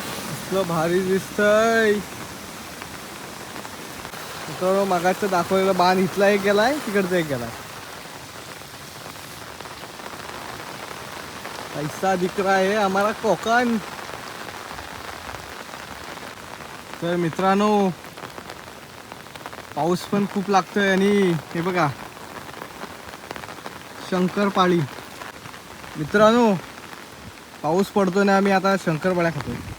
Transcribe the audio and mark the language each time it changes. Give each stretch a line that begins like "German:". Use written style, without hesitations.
Marathi: इतकं भारी दिसतंय. तर मगाचं दाखवलेला बाण इथला एक गेलाय, तिकडचा एक गेलाय.
Hindi: ऐसा दिख रहा है हमारा कोकण.
Marathi: तर मित्रांनो, पाऊस पण खूप लागतोय आणि हे बघा शंकरपाळी. मित्रांनो, पाऊस पडतोय ना, आम्ही आता शंकरपाळ्या खातोय.